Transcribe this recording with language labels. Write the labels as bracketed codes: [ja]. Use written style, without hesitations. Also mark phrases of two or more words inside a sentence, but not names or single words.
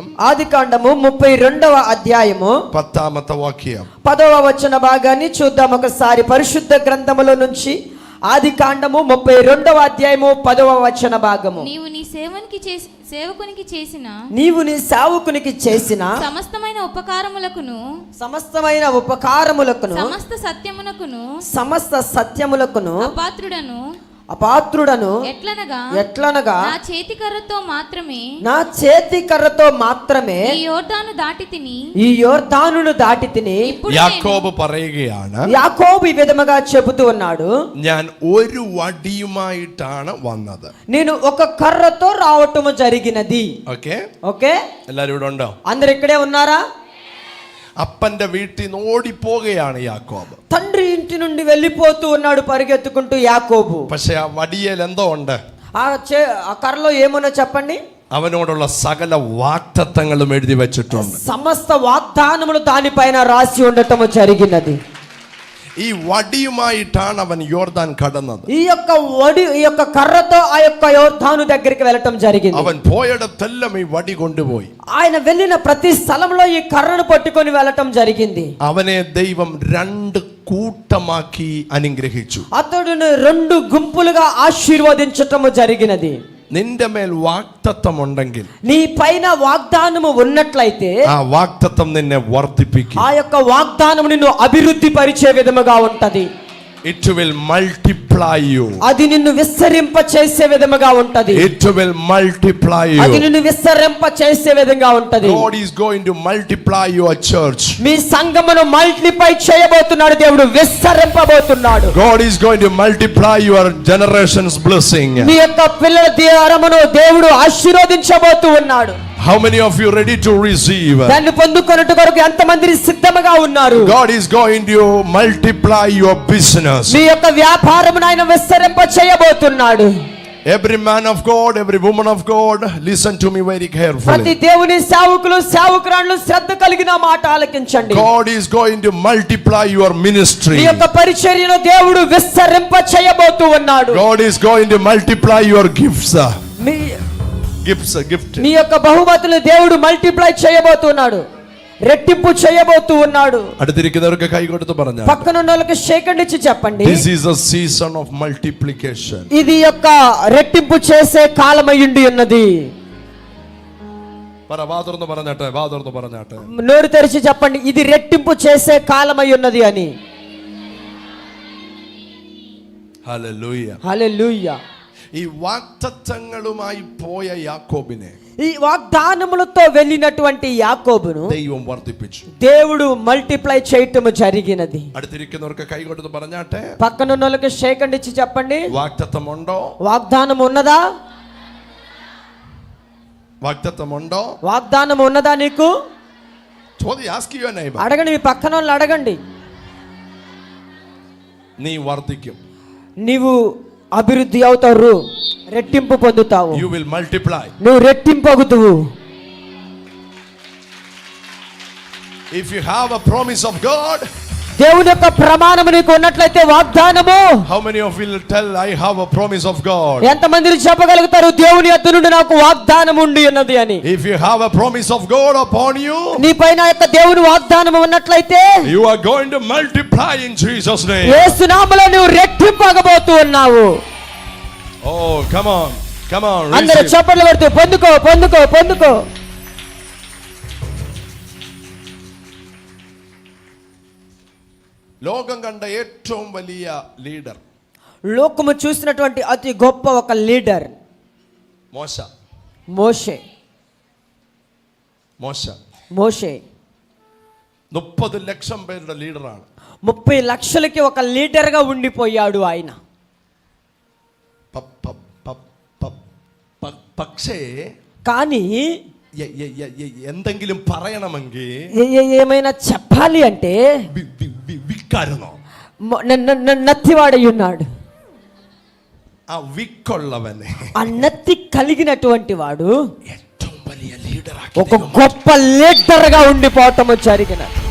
[te] ఆదికాండము 32వ అధ్యాయము [ml] 10ാമത്തെ వాక్యం, [te] 10వ వచన భాగాన్ని చూద్దాం ఒకసారి. పరిశుద్ధ గ్రంథములో నుంచి ఆదికాండము 32వ అధ్యాయము 10వ వచన భాగము. నీవు నీ సేవకునికి చేసిన సమస్తమైన ఉపకారములకును సమస్త సత్యములకును అపాత్రుడను అపాత్రుడను ఎట్లనగా నా చేతి కర్రతో మాత్రమే నా చేతి కర్రతో మాత్రమే ఈ యోర్దాను దాటి తిని ఈ యోర్దానును దాటి తిని. ఇప్పుడు [ml] യാക്കോബ് പറയുകയാണ്, [te] యాకోబు ఈ విధముగా చెబుతూ ఉన్నాడు, [ml] ഞാൻ ഒരു വടിയുമായിട്ടാണ് വന്നത്. [te] నేను ఒక కర్రతో రావటము జరిగినది. [ml] ഓക്കെ, [te] ఓకే, [ml] എല്ലാരും ഇവിടെ ഉണ്ടോ? [te] అందరు ఇక్కడే ఉన్నారా? [ml] അപ്പന്റെ വീട്ടിൽ നിന്ന് ഓടിപ്പോവുകയാണ് യാക്കോബ്. [te] తండ్రి ఇంటి నుండి వెళ్ళిపోతూ ఉన్నాడు పరిగెత్తుకుంటూ యాకోబు. [ml] പക്ഷെ ఆ వడిയേൽ എന്തോ ഉണ്ട്? [te] ఆ కర్రలో ఏమన్నా చెప్పండి? [ml] അവനോടുള്ള സകല വാഗ്ദത്തങ്ങളും എഴുതി വെച്ചിട്ടുണ്ട്. [te] సమస్త వాగ్దానములు దానిపైన రాసి ఉండటము జరిగినది. [ml] ഈ വടിയുമായിട്ടാണ് അവൻ യോർദാൻ കടന്നത്. [te] ఈ యొక్క కర్రతో ఆ యొక్క యోర్దాను దగ్గరికి వెళ్ళటం జరిగింది. [ml] അവൻ പോയിടത്തെല്ലാം ഈ വടി കൊണ്ടുപോയി. [te] ఆయన వెళ్ళిన ప్రతి స్థలంలో ఈ కర్రను పట్టుకొని వెళ్ళటం జరిగింది. [ml] അവനെ ദൈവം രണ്ട് കൂട്ടമാക്കി അനുഗ്രഹിച്ചു. [te] అతడును రెండు గుంపులుగా ఆశీర్వదించటము జరిగినది. [ml] നിന്റെ മേൽ വാഗ്ദത്തം ഉണ്ടെങ്കിൽ, [te] నీ పైన వాగ్దానము ఉన్నట్లయితే [ml] ആ വാഗ്ദത്തം നിന്നെ വർദ്ധിപ്പിക്കും. [te] ఆ యొక్క వాగ్దానము నిన్ను అభివృద్ధి పరిచే విధముగా ఉంటది. [en] It will multiply you. [te] అది నిన్ను విస్తరింప చేసే విధముగా ఉంటది. [en] It will multiply [te] అది [en] you. [te] నిన్ను విస్తరింప చేసే విధంగా ఉంటది. [en] God is going to multiply your church. [te] మీ సంఘమును మల్టిప్లై చేయబోతున్నాడు దేవుడు, విస్తరింపబోతున్నాడు. [en] God is going to multiply your generation's blessing. [te] మీ యొక్క పిల్లల దీవెనను దేవుడు ఆశీర్వదించబోతూ ఉన్నాడు. [en] How many of you ready to receive? [te] దాన్ని పొందుకొనుట కొరకు ఎంతమంది సిద్ధముగా ఉన్నారు? [en] God is going to multiply your business. [te] మీ యొక్క వ్యాపారమును ఆయన విస్తరింప చేయబోతున్నాడు. [en] Every man of God, every woman of God, listen to me very [te] ప్రతి [en] carefully. [te] దేవుని సేవకులు సేవకురాళ్ళు శ్రద్ధ కలిగిన మాట ఆలకించండి. [en] God is going to multiply your ministry. [te] మీ యొక్క పరిచర్యను దేవుడు విస్తరింప చేయబోతూ ఉన్నాడు. [en] God is going to multiply your gifts. Gift. [te] మీ యొక్క బహుమతులు దేవుడు మల్టిప్లై చేయబోతున్నాడు, రెట్టింపు చేయబోతూ ఉన్నాడు. [ml] അടുത്തിരിക്കുന്നവർക്ക് കൈ കൊടുത്ത് പറഞ്ഞാൽ, [te] పక్కన ఉన్న వాళ్ళకి షేకండ్ ఇచ్చి చెప్పండి, [en] this is a season of multiplication. [te] ఇది యొక్క రెట్టింపు చేసే కాలమయ్యుండి ఉన్నది. [ml] വാതുറന്ന് പറഞ്ഞാട്ടെ. [te] నోరు తెరిచి చెప్పండి, ఇది రెట్టింపు చేసే కాలమై ఉన్నది అని. [ml] ഹല്ലേലൂയ. [te] హల్లెలూయా. [ml] ഈ വാഗ്ദത്തങ്ങളുമായി പോയ യാക്കോബിനെ [te] ఈ వాగ్దానములతో వెళ్ళినటువంటి యాకోబును [ml] ദൈവം വർദ്ധിപ്പിച്ചു. [te] దేవుడు మల్టిప్లై చేయటము జరిగినది. [ml] അടുത്തിരിക്കുന്നവർക്ക് കൈ കൊടുത്ത് പറഞ്ഞാട്ടെ, [te] పక్కన ఉన్న వాళ్ళకి షేకండ్ ఇచ్చి చెప్పండి, [ml] വാഗ്ദത്തമുണ്ടോ? [te] వాగ్దానం ఉన్నదా? [ml] വാഗ്ദത്തമുണ്ടോ? [te] వాగ్దానం ఉన్నదా నీకు? [en] ചോദ്യം ask your neighbor. [te] అడగండి, మీ పక్కన వాళ్ళని అడగండి. [ml] നീ വർദ്ധിക്കും. [te] నీవు అభివృద్ధి అవుతావు, రెట్టింపు పొందుతావు. [en] You will multiply. [te] నువ్వు రెట్టింపగుతువు. [en] If you have a promise of God, [te] దేవుని యొక్క ప్రమాణము నీకు ఉన్నట్లయితే వాగ్దానము. [en] how many of you will tell I have a promise of God? [te] ఎంతమంది చెప్పగలుగుతారు దేవుని యొద్ద నుండి నాకు వాగ్దానం ఉండి ఉన్నది అని? [en] If you have a promise of God upon you, [te] నీ పైన యొక్క దేవుని వాగ్దానం ఉన్నట్లయితే [en] you are going to multiply in Jesus name. [te] యేసు నామములో నువ్వు రెట్టింపగబోతూ ఉన్నావు. [en] Oh, come on. [te] అందరూ [en] Receive. [te] చప్పట్లు కొడుతూ పొందుకో. [ml] ലോകം കണ്ട ഏറ്റവും വലിയ ലീഡർ [te] లోకము చూసినటువంటి అతి గొప్ప ఒక లీడర్ మోషే. [ml] 30 ലക്ഷം പേരുടെ ലീഡറാണ്. [te] 30 లక్షలకి ఒక లీడర్ గా ఉండిపోయాడు ఆయన. [ml] പക്ഷേ [te] కానీ [ml] എന്തെങ്കിലും പറയണമെങ്കിൽ [te] ఏమైనా చెప్పాలి అంటే [ml] വിക്കാരുന്നോ? [te] నత్తివాడై ఉన్నాడు. [ml] ఆ విక్కుള്ളవనే, [te] ఆ నత్తి కలిగినటువంటి వాడు [ml] ഏറ്റവും വലിയ లీడర్, [te] ఒక గొప్ప లీడర్ గా ఉండిపోవటం జరిగినది.